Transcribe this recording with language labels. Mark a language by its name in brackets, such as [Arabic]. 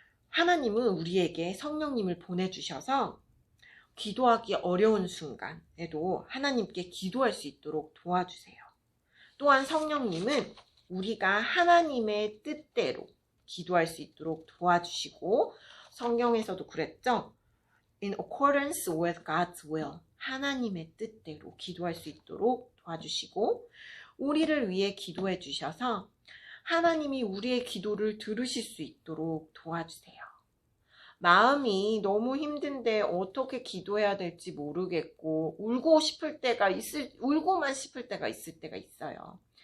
[Korean] 하나님은 우리에게 성령님을 보내주셔서 기도하기 어려운 순간에도 하나님께 기도할 수 있도록 도와주세요. 또한 성령님은 우리가 하나님의 뜻대로 기도할 수 있도록 도와주시고 성경에서도 그랬죠. [English] In accordance with God's will. [Korean] 하나님의 뜻대로 기도할 수 있도록 도와주시고 우리를 위해 기도해 주셔서 하나님이 우리의 기도를 들으실 수 있도록 도와주세요. 마음이 너무 힘든데 어떻게 기도해야 될지 모르겠고 울고만 싶을 때가 있을 때가 있어요.